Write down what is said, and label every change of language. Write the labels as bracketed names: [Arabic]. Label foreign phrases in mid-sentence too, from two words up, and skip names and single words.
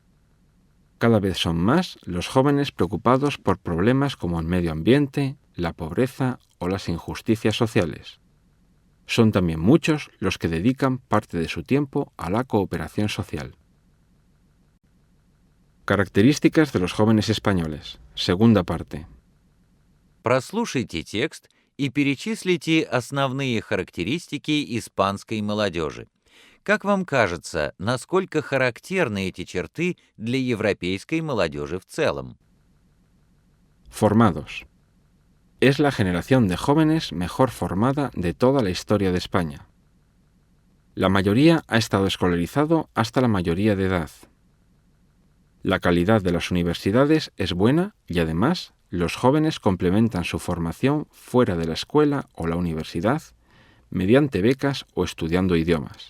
[Spanish] Cada vez son más los jóvenes preocupados por problemas como el medio ambiente, la pobreza o las injusticias sociales. Son también muchos los que dedican parte de su tiempo a la cooperación social. Características de los jóvenes españoles. Segunda parte. [Russian] Прослушайте текст и перечислите основные характеристики испанской молодежи. Как вам кажется, насколько характерны эти черты для европейской молодежи в целом? [Spanish] Formados. Es la generación de jóvenes mejor formada de toda la historia de España. La mayoría ha estado escolarizado hasta la mayoría de edad. La calidad de las universidades es buena y además los jóvenes complementan su formación fuera de la escuela o la universidad mediante becas o estudiando idiomas.